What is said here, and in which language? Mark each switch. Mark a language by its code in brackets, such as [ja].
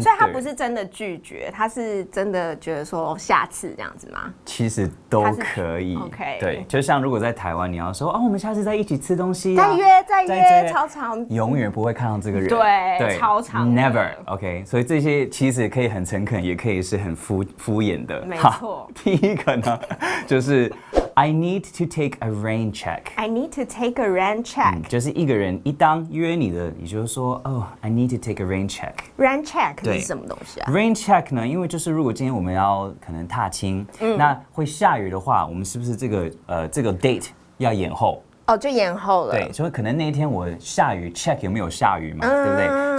[zh] 所以他不是真的拒绝，他是真的觉得说下次这样子吗？其实都可以。 [en] OK， [zh] 对，就像如果在台湾，你要说哦，我们下次再一起吃东西啊，再约，超长，永远不会看到这个人。对，超长 [en] ，Never。 [zh] OK， 所以这些其实可以很诚恳，也可以是很敷衍的。没错。第一个呢，就是 [en] I need to take a rain check。 I need to take a rain check。 [zh] 就是一个人一当约你的，你就说哦 ， [en] I need to take a rain check。rain [zh] check 是什么东西啊？rain check 呢，因为就是如果今天我们要可能踏青，那会下雨的话，我们是不是这个 date 要延后？哦，就延后了。对，所以可能那一天我下雨 check 有没有下雨嘛，对不对？